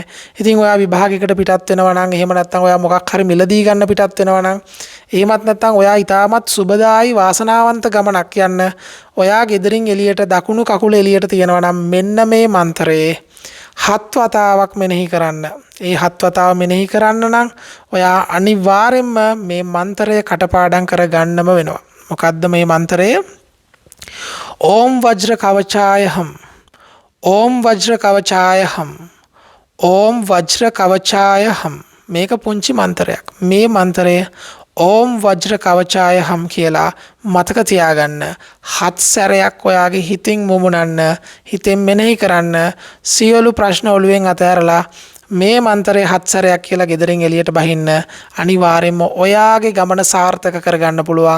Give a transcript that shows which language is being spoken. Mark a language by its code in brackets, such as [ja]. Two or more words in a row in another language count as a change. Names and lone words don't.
[si] ඉතින් ඔයා විභාගයකට පිටත් වෙනවා නම් එහෙම නැත්නම් ඔයා මොකක් හරි මිලදී ගන්න පිටත් වෙනවා නම් එහෙමත් නැත්නම් ඔයා ඊටමත් සුබදායි වාසනාවන්ත ගමනක් යන්න ඔයා ගෙදරින් එළියට දකුණු කකුල එළියට තියනවා නම් මෙන්න මේ මන්ත්‍රයේ 7 වතාවක් මෙනෙහි කරන්න. ඒ 7 වතාව මෙනෙහි කරන්න නම් ඔයා අනිවාර්යයෙන්ම මේ මන්ත්‍රය කටපාඩම් කරගන්නම වෙනවා. මොකද්ද මේ මන්ත්‍රය? [sa] ओम वज्र कवचाय हम, ओम वज्र कवचाय हम, ओम वज्र कवचाय हम. [si] මේක පුංචි මන්ත්‍රයක්. මේ මන්ත්‍රය [sa] ओम वज्र कवचाय हम [si] කියලා මතක තියාගන්න. 7 සැරයක් ඔයාගේ හිතින් මුමුණන්න, හිතෙන් මෙනෙහි කරන්න. සියලු ප්‍රශ්න ඔළුවෙන් අතහැරලා මේ මන්ත්‍රය 7 සැරයක් කියලා ගෙදරින් එළියට බහින්න. අනිවාර්යයෙන්ම ඔයාගේ ගමන සාර්ථක කරගන්න පුළුවන්.